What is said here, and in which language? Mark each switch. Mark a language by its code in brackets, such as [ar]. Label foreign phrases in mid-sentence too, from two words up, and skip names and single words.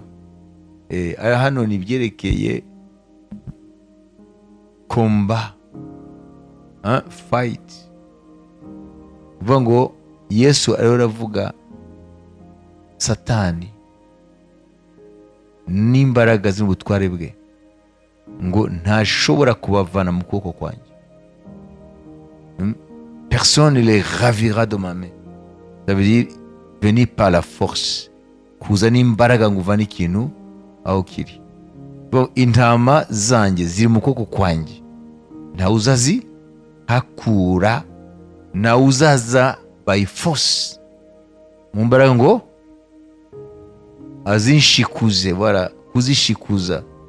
[rw] Hano ni ibyerekeye komba, fight. Uvuga ngo Yesu ariho aravuga Satani n'imbaraga z'ubutware bwe ngo ntashobora kubavana mu kuboko kwanjye. [fr] Personne ne les ravira de ma main. Ça veut dire venir par la force, [rw] kuza n'imbaraga ngo uvane ikintu aho kiri. Intama zanjye ziri mu kuboko kwanjye, ntawe uzazi hakura, ntawe uzaza [en] by force [rw] mu mbaraga ngo azinshikuze, kuzishikuza.